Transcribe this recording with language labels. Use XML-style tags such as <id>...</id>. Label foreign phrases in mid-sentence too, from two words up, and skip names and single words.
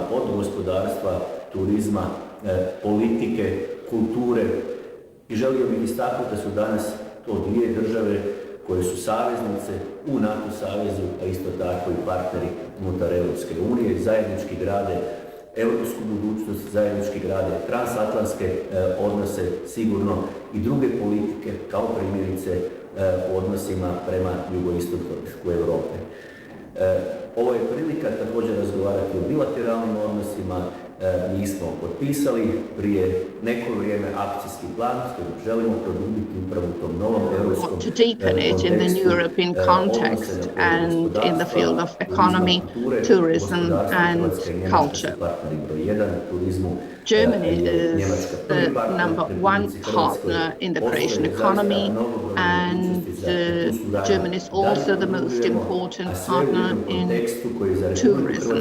<hr>od gospodarstva, turizma, politike, kulture i želio bih istaknuti da su danas to dvije države koje su saveznice u NATO savezu, a isto tako i partneri unutar Europske unije, zajednički grade europsku budućnost, zajednički grade transatlantske odnose sigurno i druge politike, kao primjerice u odnosima prema jugoistoku Europe. Ovo je prilika također razgovarati o bilateralnim odnosima. Mi smo potpisali prije neko vrijeme akcijski plan s kojim želimo produbiti upravo u tom novom europskom</hr> <en>to deepen it in the new European context and in the field of economy, tourism and culture. Germany is the number one partner in the Croatian economy, and Germany is also the most important partner in tourism.</en>